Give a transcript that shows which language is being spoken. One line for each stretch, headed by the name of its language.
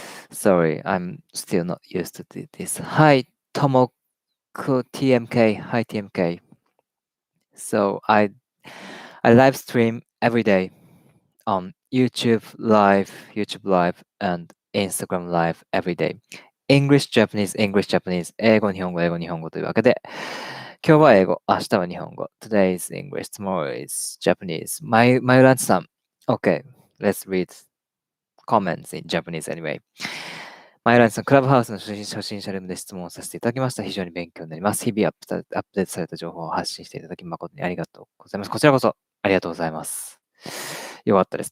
English: Sorry, I'm still not used to this. Hi, Tomoko TMK. Hi, TMK. So I live stream every day on YouTube Live, and Instagram Live every day. English, Japanese, English, Japanese.
Japanese: 英語、日本語、英語、日本語というわけで、今日は英語、明日は日本語。
English: Today is English, tomorrow is Japanese.
Japanese: まゆらんちさん。
English: Okay, let's read comments in Japanese anyway.
Japanese: マイランさん、クラブハウスの初心者ルームで質問をさせていただきました。非常に勉強になります。日々アップデートされた情報を発信していただき誠にありがとうございます。こちらこそありがとうございます。よかったです。